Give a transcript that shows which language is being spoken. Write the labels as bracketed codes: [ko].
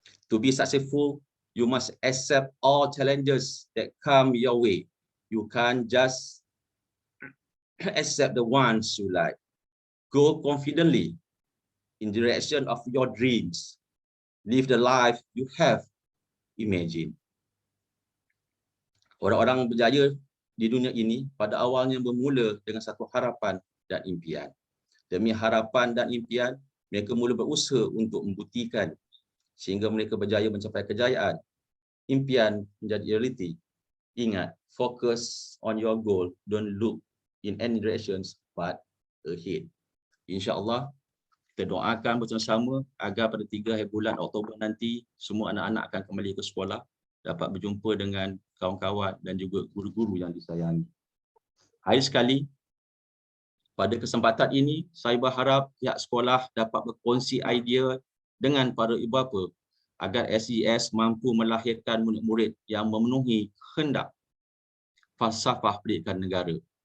[en] To be successful, you must accept all challenges that come your way. You can't just accept the ones you like. Go confidently in the direction of your dreams. Live the life you have imagined. [ms] Orang-orang berjaya di dunia ini pada awalnya bermula dengan satu harapan dan impian. Demi harapan dan impian, mereka mula berusaha untuk membuktikan sehingga mereka berjaya mencapai kejayaan. Impian menjadi realiti. Ingat, [en] focus on your goal. Don't look in any directions but ahead. [ms] InsyaAllah, kita doakan bersama-sama agar pada 3 bulan Oktober nanti semua anak-anak akan kembali ke sekolah, dapat berjumpa dengan kawan-kawan dan juga guru-guru yang disayangi. Akhir sekali, pada kesempatan ini, saya berharap pihak sekolah dapat berkongsi idea dengan para ibu bapa agar SGS mampu melahirkan murid-murid yang memenuhi kehendak falsafah pendidikan negara.